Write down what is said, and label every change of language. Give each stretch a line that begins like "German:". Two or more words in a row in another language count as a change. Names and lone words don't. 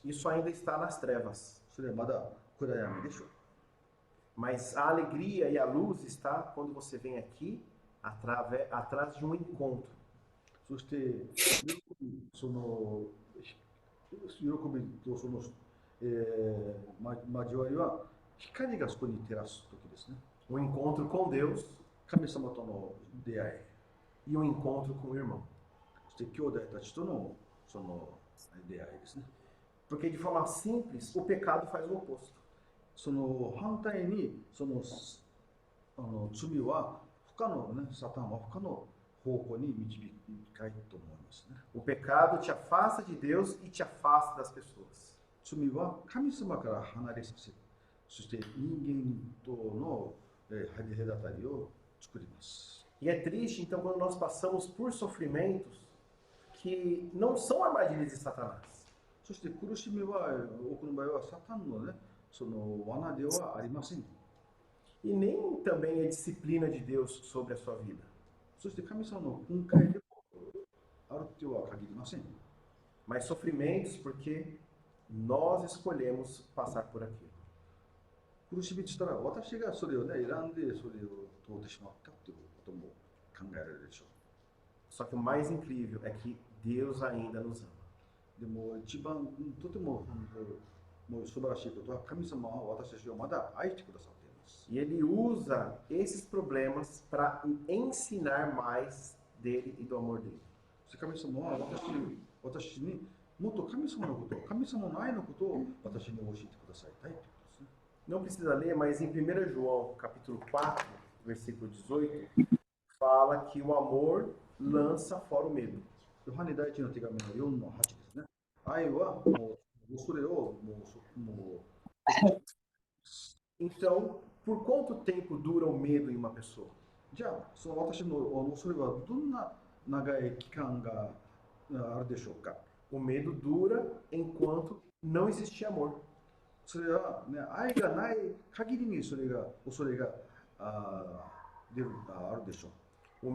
Portuguese: Isso ainda está nas trevas.
Japanese: それはまだ暗闇でしょう。
Portuguese: Mas a alegria e a luz está quando você vem aqui atrás de um encontro.
Japanese: そしてその喜びとその、交わりは光がそこに照らす時ですね。
Portuguese: Um encontro com Deus
Japanese: 神様との出会
Portuguese: e um encontro com o irmão.
Japanese: い、そして兄弟たちとのその出会いですね。
Portuguese: Porque de forma simples, o pecado faz o oposto.
Japanese: その反対にその罪は他のね、サタンは他の方向に導きたいと思いますね。
Portuguese: O pecado te afasta de Deus e te afasta das pessoas.
Japanese: 罪は神様から離れさせ、そして人間との隔たりを作ります。
Portuguese: E é triste, então, quando nós passamos por sofrimentos que não são armadilhas de Satanás.
Japanese: そして苦しみは多くの場合はサタンのね、その罠ではありません。
Portuguese: E nem também é disciplina de Deus sobre a sua vida.
Japanese: そして神様の訓戒でもあるとは限りません。
Portuguese: Mas sofrimentos porque nós escolhemos passar por aquilo.
Japanese: 苦しみとしたら私がそれをね、選んでそれを通ってしまったということも考えられるでしょ
Portuguese: Só que o mais incrível é que Deus ainda nos ama.
Japanese: う。でも一番とても本当もう素晴らしいことは神様は私たちをまだ愛してくださっています。
Portuguese: E Ele usa esses problemas para ensinar mais dele e do amor dele.
Japanese: そして神様は私にもっと神様のこと、神様の愛のことを私に教えてくださいたいということですね。
Portuguese: Não precisa ler, mas em 1 João, capítulo 4, versículo 18, fala que o amor lança fora o medo.
Japanese: ヨハネ第一の手紙の4の8ですね。愛はもう恐れをも
Portuguese: Então, por quanto tempo dura o medo em uma pessoa?
Japanese: じゃあその私の恐れはどんな長い期間があるでしょうか。
Portuguese: O medo dura enquanto não existe amor.
Japanese: それは、ね、愛がない限りにそれが恐れが出るあるでしょう。